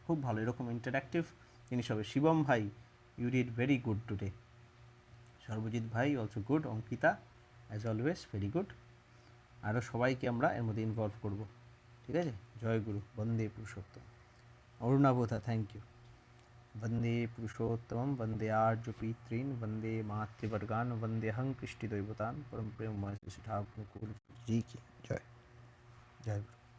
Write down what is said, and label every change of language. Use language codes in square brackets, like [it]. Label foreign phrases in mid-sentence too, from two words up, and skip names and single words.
[bn] খুব ভালো এরকম ইন্টারঅ্যাক্টিভ জিনিস হবে। [en] শিবম ভাই, you did very good today. সর্বজিৎ ভাই also good. অঙ্কিতা as always very good. [bn] আরও সবাইকে আমরা এর মধ্যে ইনভলভ করব। ঠিক আছে, জয়গুরু। [sa] বন্দে পুরুষোত্তম। [bn] অরুণাবোধা, [en] thank you. [sa] वंदे पुरुषोत्तमं वंदे आर्यपीतॄन् वंदे मातृवर्गान् वंदेऽहं कृष्टिदैवतान् [hi] परम प्रेम जी की जय। जय गुरु।